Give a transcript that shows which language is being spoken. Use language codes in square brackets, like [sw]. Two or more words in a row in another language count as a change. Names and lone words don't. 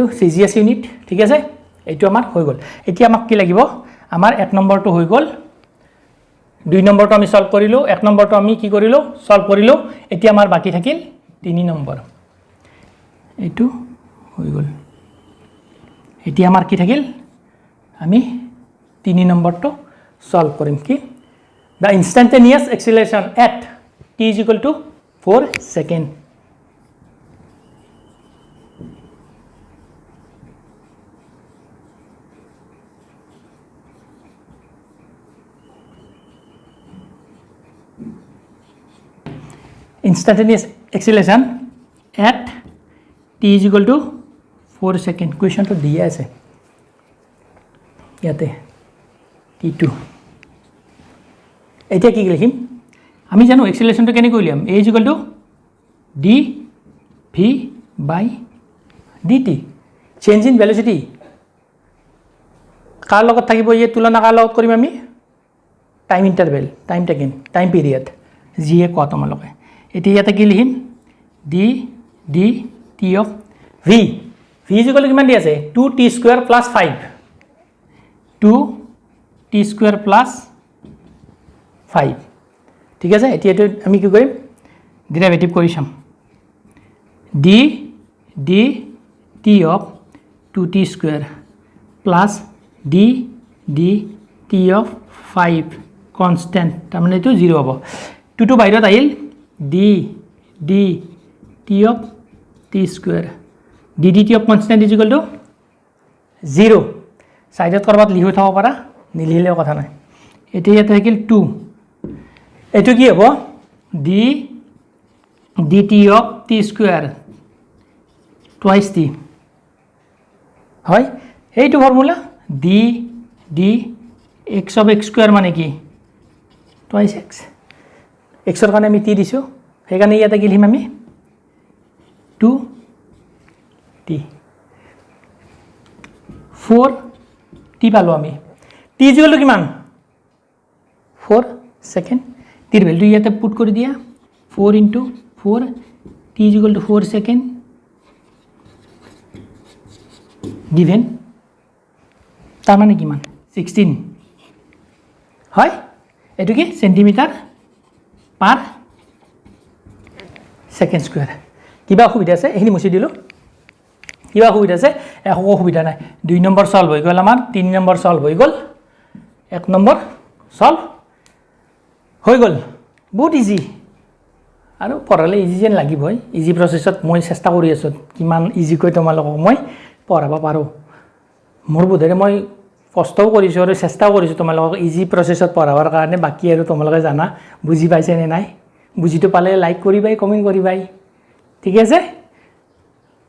[en] CGS unit [as] ঠিক আছে এইটো আমাৰ হৈ গল এতিয়া আমাক কি লাগিব আমাৰ 1 নম্বৰটো হৈ গল 2 নম্বৰটো আমি সলভ কৰিলো 1 নম্বৰটো আমি কি কৰিলো সলভ কৰিলো এতিয়া আমাৰ বাকি থাকিল 3 নম্বৰ এইটো হৈ গল এতিয়া আমাৰ কি থাকিল আমি 3 নম্বৰটো সলভ কৰিম কি [en] the instantaneous acceleration at t is equal to 4 second instantaneous acceleration at t is equal to 4 second question to [as] দিয়া আছে yate t2 এতিয়া কি লিখিম আমি জানো এক্সেলাৰেশ্যনটো কেনে কইলাম [en] a is equal to d v by dt change in velocity [as] কাৰ লগত থাকিব এই তুলনা কাৰ লগত কৰিম আমি [en] time interval time taken time period [as] জি এ কত তোমালোকে এতিয়া ইয়াতে কি লিখিম [en] d d t of v v is equal to [as] কিমান দি আছে [en] 2t square plus 5 2t square plus 5 [as] ঠিক আছে এতিয়া এটো আমি কি কৰিম ডেরিভেটিভ কৰি চাম [en] d d t of 2t square plus d d t of 5 constant [as] তাৰ মানে এটো 0 হ'ব 2 to বাহিৰত আহিল [en] d d t of t square d d t of constant is equal to 0 [as] সাইডত কৰবাত লিখি থব পাৰা নিলিলেও কথা নাই এতিয়া ইয়াতে থাকিল 2 এটো কি হ'ব [en] d dt of t square twice t [as] হয় এইটো ফর্মুলা [en] d d x of x square [as] মানে কি [en] twice x x [as] এর কারণে আমি t দিছো সেইকাৰণে ইয়াতে কি লিখিম আমি 2 t [en] 4 t [as] পালো আমি [en] t is equal to কিমান 4 সেকেন্ড [as] টির ভ্যালু ইয়াতে পুট করে দিয়া [en] 4 into 4 t is equal to 4 second [as] given তার মানে কিমান 16 হয় এটো কি [en] centimeter per second square [as] কিবা অসুবিধা আছে এখিনি মুছি দিলো কিবা অসুবিধা আছে একো অসুবিধা নাই 2 নম্বৰ সলভ হৈ গল আমাৰ 3 নম্বৰ সলভ হৈ গল 1 নম্বৰ সলভ হৈ গল বহুত ইজি আৰু পঢ়ালে ইজি যেন লাগিবই ইজি প্ৰসেছত মই চেষ্টা কৰি আছো কিমান ইজি কৈ তোমালোকক মই পঢ়াব পাৰো মোৰ বোধেৰে মই কষ্টও কৰিছো আৰু চেষ্টাও কৰিছো তোমালোকক ইজি প্ৰসেছত পঢ়াবৰ কাৰণে বাকি আৰু তোমালোকে জানা বুজি পাইছে নে নাই বুজিটো পালে লাইক কৰিবাই কমেন্ট কৰিবাই ঠিক আছে